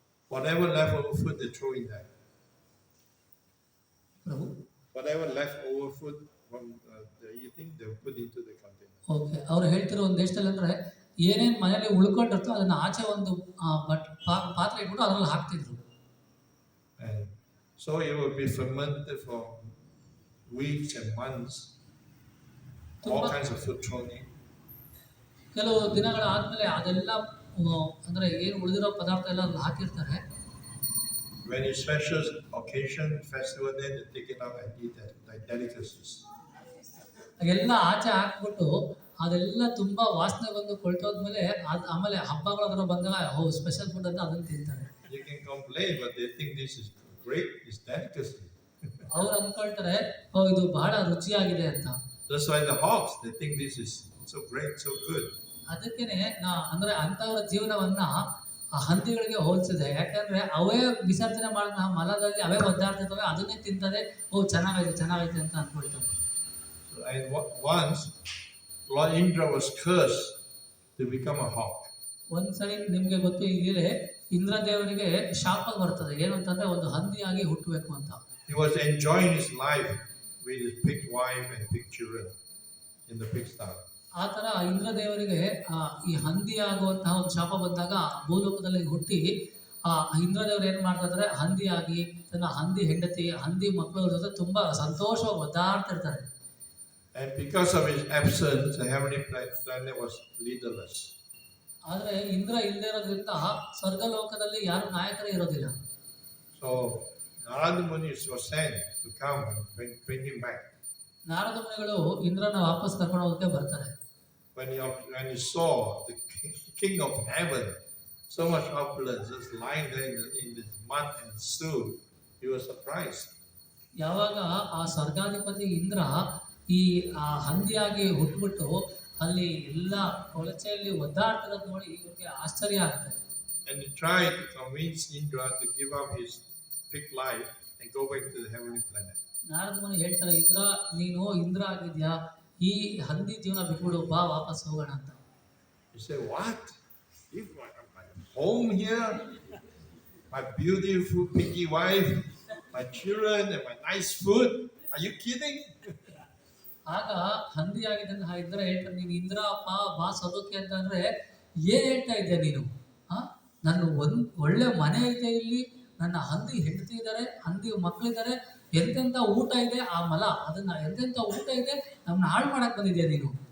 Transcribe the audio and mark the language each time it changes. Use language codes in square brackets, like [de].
[en] Whatever leftover food they throw in there. Prabhu? Whatever leftover food from the eating, they put into the container. Okay. [kn] ಅವ್ರು ಹೇಳ್ತಿರೋ ಒಂದು ದೇಶದಲ್ಲಿ ಅಂದ್ರೆ ಏನೇನ್ ಮನೆಯಲ್ಲಿ ಉಳ್ಕೊಂಡಿರ್ತೋ ಅದನ್ನ ಆಚೆ ಒಂದು ಪಾತ್ರೆ ಇಟ್ಬಿಟ್ಟು ಅದ್ರಲ್ಲಿ ಹಾಕ್ತಿದ್ರು. [en] And so it will be fermented for weeks and months. All kinds of food thrown in. [kn] ಕೆಲವು ದಿನಗಳಾದ್ಮೇಲೆ ಅದೆಲ್ಲ ಅಂದ್ರೆ ಏನು ಉಳಿದಿರೋ ಪದಾರ್ಥ ಎಲ್ಲ ಹಾಕಿರ್ತಾರೆ. [en] When it's special occasion, festival, then they take it out and eat that like delicacies. [kn] ಎಲ್ಲ ಆಚೆ ಹಾಕ್ಬಿಟ್ಟು ಅದೆಲ್ಲ ತುಂಬಾ ವಾಸನೆ ಬಂದು ಕೊಳ್ತೋದ್ಮೇಲೆ ಆಮೇಲೆ ಹಬ್ಬಗಳಾದ್ರೂ ಬಂದಾಗ ಸ್ಪೆಷಲ್ ಫುಡ್ ಅಂತ ಅದನ್ನ ತಿಂತಾರೆ. [en] You can complain, but they think this is great. It's delicacy. [kn] ಅವ್ರು ಅನ್ಕೊಳ್ತಾರೆ ಇದು ಬಹಳ ರುಚಿಯಾಗಿದೆ ಅಂತ. [en] That's why the hawks, they think this is so great, so good. [kn] ಅದಕ್ಕೇನೆ ಅಂದ್ರೆ ಅಂತವರ ಜೀವನವನ್ನ ಹಂದಿಗಳಿಗೆ ಹೋಲಿಸಿದೆ. ಯಾಕಂದ್ರೆ ಅವೇ ವಿಸರ್ಜನೆ ಮಾಡಿದ ಮಲದಲ್ಲಿ ಅವೇ ಒದ್ದಾಡ್ತಿರ್ತವೆ, ಅದನ್ನೇ ತಿಂತದೆ, ಚೆನ್ನಾಗೈತೆ ಅಂತ ಅನ್ಕೊಳ್ತವೆ. [en] And once Lord Indra was cursed to become a hawk. [kn] ಒಂದ್ಸರಿ ನಿಮ್ಗೆ ಗೊತ್ತು ಈಗಲೇ ಇಂದ್ರ ದೇವರಿಗೆ ಶಾಪ ಬರ್ತದೆ, ಏನು ಅಂತಂದ್ರೆ ಒಂದು ಹಂದಿಯಾಗಿ ಹುಟ್ಟಬೇಕು ಅಂತ. [en] He was enjoying his life with his pig wife and pig children in the pigsty. [kn] ಆ ತರ ಇಂದ್ರ ದೇವರಿಗೆ ಈ ಹಂದಿ ಆಗುವಂತಹ ಒಂದು ಶಾಪ ಬಂದಾಗ ಭೂಲೋಕದಲ್ಲಿ ಹುಟ್ಟಿ ಇಂದ್ರ ದೇವರು ಏನ್ ಮಾಡ್ತಾ ಇದ್ದಾರೆ, ಹಂದಿಯಾಗಿ ತನ್ನ ಹಂದಿ ಹೆಂಡತಿ ಹಂದಿ ಮಕ್ಕಳ ಜೊತೆ ತುಂಬಾ ಸಂತೋಷವಾಗಿ ಒದ್ದಾಡ್ತಿರ್ತಾರೆ. [en] And because of his absence, the heavenly planet was leaderless. [kn] ಆದ್ರೆ ಇಂದ್ರ ಇಲ್ಲದೆ ಇರೋದ್ರಿಂದ ಸ್ವರ್ಗ ಲೋಕದಲ್ಲಿ ಯಾರು ನಾಯಕರೇ ಇರೋದಿಲ್ಲ. [en] So Narada Muni was sent to come and bring him back. [kn] Narada ಮುನಿಗಳು ಇಂದ್ರನ ವಾಪಸ್ ಕರ್ಕೊಂಡು ಹೋಗಕ್ಕೆ ಬರ್ತಾರೆ. [en] When he saw the king of heaven, so much opulence, just lying there in the mud and stew, he was surprised. [kn] ಯಾವಾಗ ಆ ಸ್ವರ್ಗಾಧಿಪತಿ ಇಂದ್ರ ಈ ಹಂದಿಯಾಗಿ ಹುಟ್ಟುಬಿಟ್ಟು ಅಲ್ಲಿ ಎಲ್ಲ ಕೊಳಚೆಯಲ್ಲಿ ಒದ್ದಾಡ್ತಿರೋದು ನೋಡಿ ಇವ್ರಿಗೆ ಆಶ್ಚರ್ಯ ಆಗುತ್ತೆ. [en] And he tried to convince Indra to give up his pig life and go back to the heavenly planet. [kn] Narada ಮುನಿ ಹೇಳ್ತಾರೆ, ನೀನು ಇಂದ್ರ ಆಗಿದ್ಯಾ, ಈ ಹಂದಿ ಜೀವನ ಬಿಟ್ಬಿಡು, ಬಾ ವಾಪಸ್ ಹೋಗೋಣ ಅಂತ. [en] He said, what? If my home here, my beautiful picky wife, my children, and my nice food. Are you kidding? [kn] ಆಗ ಹಂದಿ ಆಗಿದ್ದಂತಹ ಇಂದ್ರ ಹೇಳ್ತಾರೆ, ನೀನು ಇಂದ್ರ ಬಾ ಸೊದೋಕೆ ಅಂತ ಅಂದ್ರೆ ಏನ್ ಹೇಳ್ತಾ ಇದ್ದೆ ನೀನು? ನನ್ನ ಒಳ್ಳೆ ಮನೆ ಇದೆ ಇಲ್ಲಿ, ನನ್ನ ಹಂದಿ ಹೆಂಡತಿ ಇದ್ದಾರೆ, ಹಂದಿ ಮಕ್ಕಳಿದ್ದಾರೆ, ಎಂತೆಂಥ ಊಟ ಇದೆ, ಆ ಮಲ ಅದನ್ನ ಎಂತೆಂಥ ಊಟ ಇದೆ, ನಮ್ಮನ್ನ ಹಾಳು ಮಾಡಕ್ ಬಂದಿದ್ಯಾ ನೀನು?